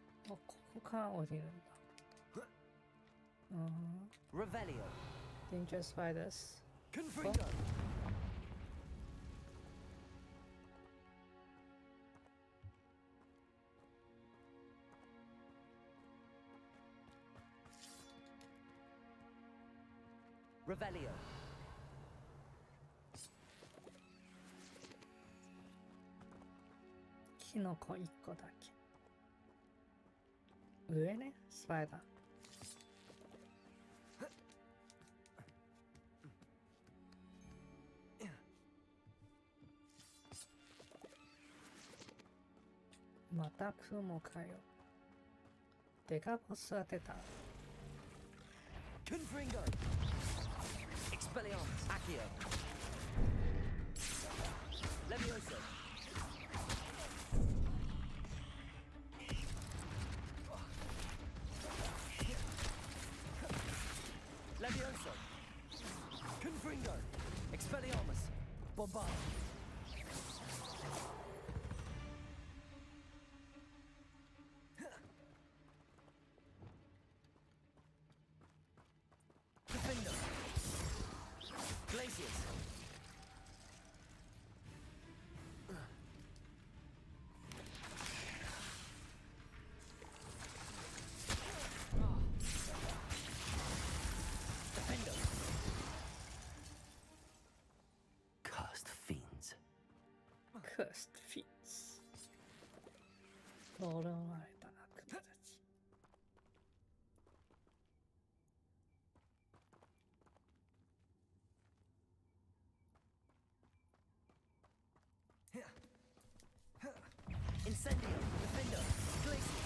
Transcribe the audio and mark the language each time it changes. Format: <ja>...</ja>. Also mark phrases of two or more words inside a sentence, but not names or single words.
<ja>ここから降りるんだ。</ja> <en>Revelio. Danger spiders. Confringo. Revelio.</en> <ja>キノコ1個だけ。上ね、スパイダー。また雲かよ。デカボス当てた。</ja> <en>Confringo. Expelliarmus. Accio. Levioso. Levioso. Confringo. Expelliarmus. Bombard. Defender. Glaciers. Defender. Cursed fiends. Cursed fiends.</en> <ja>呪われた悪魔たち。</ja> <en>Incendio. Defender. Glaciers.</en>